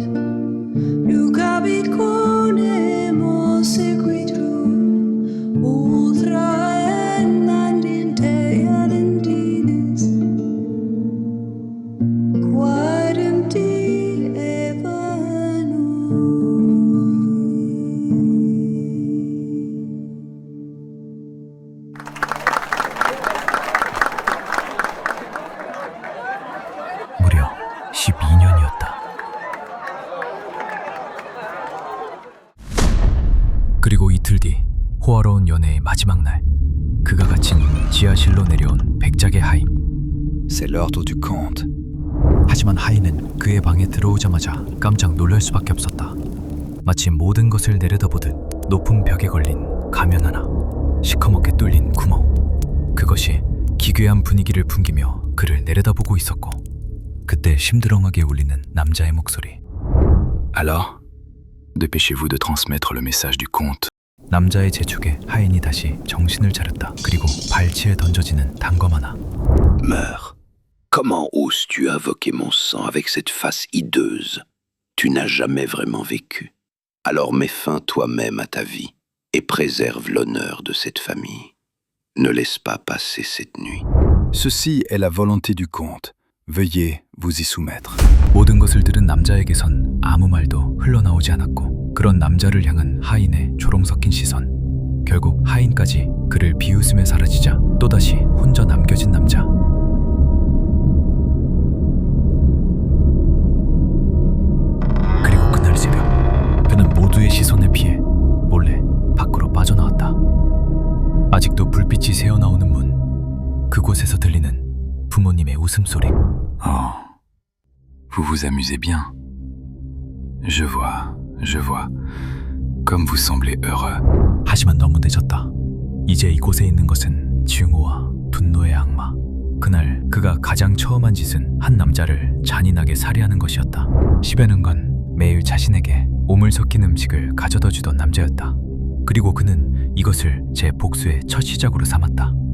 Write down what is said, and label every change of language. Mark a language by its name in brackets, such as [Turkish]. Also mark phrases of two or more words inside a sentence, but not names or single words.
[Korean] You capi con emo secreto ultra and mandinte adentines. Quite empty ever knew. 무려 12년이었다. 그리고 이틀 뒤 호화로운 연애의 마지막 날, 그가 갇힌 지하실로 내려온 백작의 하인. [French] C'est l'ordre du comte. [Korean] 하지만 하인은 그의 방에 들어오자마자 깜짝 놀랄 수밖에 없었다. 마치 모든 것을 내려다보듯 높은 벽에 걸린 가면 하나, 시커멓게 뚫린 구멍, 그것이 기괴한 분위기를 풍기며 그를 내려다보고 있었고, 그때 심드렁하게 울리는 남자의 목소리. [French] Alors, dépêchez-vous de transmettre le message du comte. [Korean] 남자의 재촉에 하인이 다시 정신을 차렸다. 그리고 발치에 던져지는 단검 하나. [French] Meurs. Comment oses-tu invoquer mon sang avec cette face hideuse? Tu n'as jamais vraiment vécu. Alors mets fin toi-même à ta vie et préserve l'honneur de cette famille. Ne laisse pas passer cette nuit. Ceci est la volonté du comte. Veuillez vous y soumettre. [Korean] 모든 것을 들은 남자에게선 아무 말도 흘러나오지 않았고, 그런 남자를 향한 하인의 조롱 섞인 시선. 결국 하인까지 그를 비웃으며 사라지자 또다시 혼자 남겨진 남자. 그리고 그날 새벽, 그는 모두의 시선을 피해 몰래 밖으로 빠져나왔다. 아직도 불빛이 새어나오는 문, 그곳에서 들리는 부모님의 웃음소리. [French] Oh, vous vous amusez bien. Je vois. Comme vous semblez heureux. [Korean] 하지만 너무 늦었다. 이제 이곳에 있는 것은 증오와 분노의 악마. 그날 그가 가장 처음 한 짓은 한 남자를 잔인하게 살해하는 것이었다. 시베는 건 매일 자신에게 오물 섞인 음식을 가져다 주던 남자였다. 그리고 그는 이것을 제 복수의 첫 시작으로 삼았다.